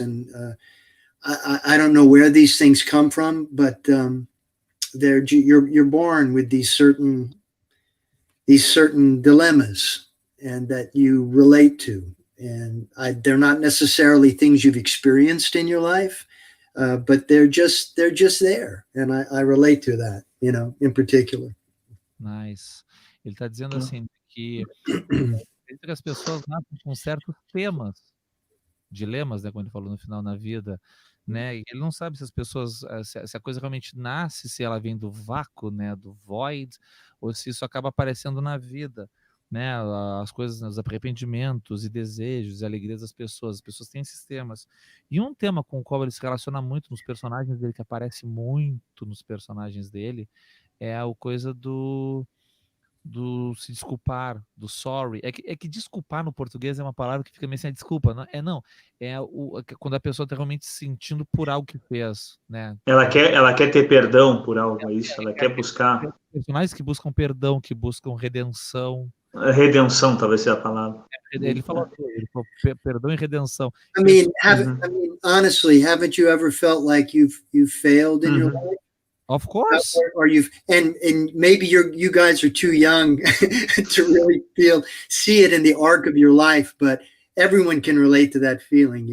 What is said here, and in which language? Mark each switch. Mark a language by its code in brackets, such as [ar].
[en] And I don't know where these things come from, but you're born with these certain dilemmas, and that you relate to. And they're not necessarily things you've experienced in your life, but they're just there. And I relate to that, in particular. Nice. [pt] Ele está dizendo assim que as pessoas nascem com certos dilemas, né, como ele falou no final, na vida, né? E ele não sabe se as pessoas, se a coisa realmente nasce, se ela vem do vácuo, né, do void, ou se isso acaba aparecendo na vida, né? As coisas, os arrependimentos e desejos e alegrias das pessoas. As pessoas têm esses temas. E um tema com o qual ele se relaciona muito nos personagens dele, que aparece muito nos personagens dele, é a coisa do se desculpar, do sorry. É que desculpar no português é uma palavra que fica meio assim, desculpa, não. Quando a pessoa está realmente se sentindo por algo que fez, né? Ela quer ter perdão por algo, é isso? Ela quer buscar... Personagens que buscam perdão, que buscam redenção. Redenção, talvez seja a palavra. Ele falou perdão e redenção. [en] I mean, honestly, haven't you ever felt like you've failed in your life? Of course. Or you've and maybe you guys are too young to really see it in the arc of your life, but everyone can relate to that feeling,